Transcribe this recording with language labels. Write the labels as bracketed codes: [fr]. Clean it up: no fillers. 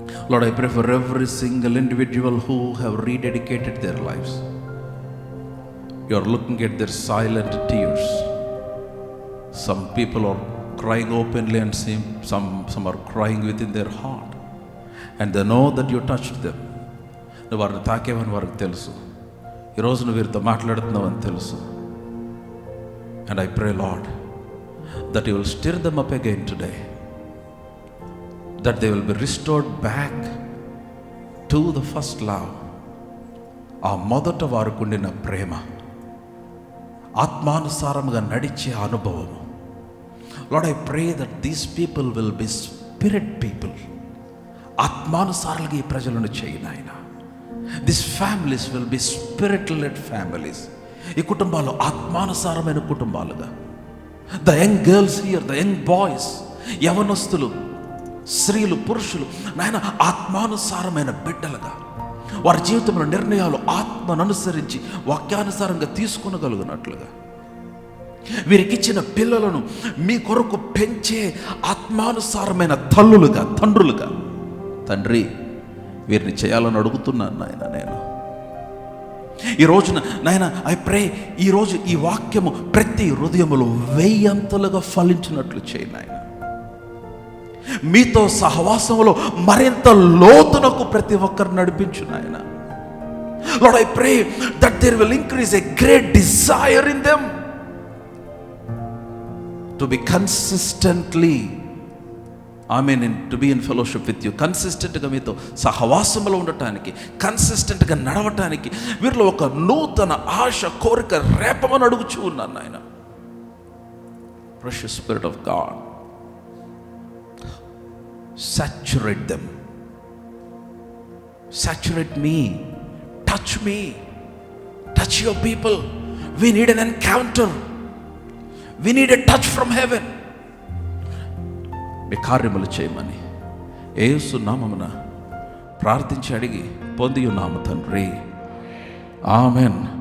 [en] Lord, I pray for every single individual who have rededicated their lives. You are looking at their silent tears. Some people are crying openly and some are crying within their heart. And they know that you touched them. [te] నువ్వు వారిని తాకేవని వారికి తెలుసు. ఈరోజు నువ్వు వీరితో మాట్లాడుతున్నావని తెలుసు. [en] And I pray, Lord, that you will stir them up again today, that they will be restored back to the first love. [te] ఆ మొదట వారికుండిన ప్రేమ, ఆత్మానుసారముగా నడిచే అనుభవము. [en] Lord, I pray that these people will be spirit people. [te] ఆత్మానుసారులుగా ఈ ప్రజలను చేయి నాయన. [en] These families will be spirit-led families. [te] ఈ కుటుంబాలు ఆత్మానుసారమైన కుటుంబాలుగా. [en] The young girls here, the young boys, [te] యవనస్తులు, స్త్రీలు, పురుషులు నాయన ఆత్మానుసారమైన బిడ్డలుగా వారి జీవితంలో నిర్ణయాలు ఆత్మను అనుసరించి వాక్యానుసారంగా తీసుకొనగలుగునట్లుగా, వీరికిచ్చిన పిల్లలను మీ కొరకు పెంచే ఆత్మానుసారమైన తల్లులుగా, తండ్రులుగా, తండ్రి వీరిని చేయాలని అడుగుతున్నాను నాయన. నేను ఈ రోజున నాయన [en] I pray, [te] ఈరోజు ఈ వాక్యము ప్రతి హృదయములో 1000 అంతలుగా ఫలించినట్లు చేయి నాయన. మీతో సహవాసంలో మరింత లోతునకు ప్రతి ఒక్కరు నడిపించు నాయన. [en] Lord, I pray that there will increase a great desire in them to be consistently, to be in fellowship with you. [te] కన్సిస్టెంట్గా మీతో సహవాసంలో ఉండటానికి, కన్సిస్టెంట్గా నడవటానికి వీరిలో ఒక నూతన ఆశ, కోరిక రేపమని అడుగుచూ ఉన్నాను నాయన. [en] Precious Spirit of God, saturate them, saturate me, touch me, touch your people. We need an encounter, we need a touch from heaven. [te] మీ కార్యములు చేయమని యేసు నామమున ప్రార్థించి అడిగి పొంది ఉన్నాము తండ్రి. ఆమెన్.